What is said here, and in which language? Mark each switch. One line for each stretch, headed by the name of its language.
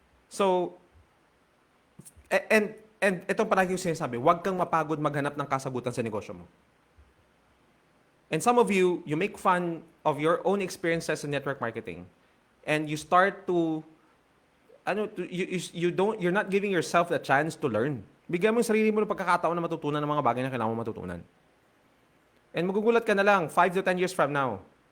Filipino: So, and ito palagi yung sinasabi, huwag kang mapagod maghanap ng kasagutan sa negosyo mo.
English: And some of you, you make fun of your own experiences in network marketing. And you start to, you're not giving yourself the chance to learn.
Filipino: Bigyan mo yung sarili mo ng pagkakataon na matutunan ng mga bagay na kailangan mo matutunan. And magugulat ka na lang,
English: 5 to 10 years from now.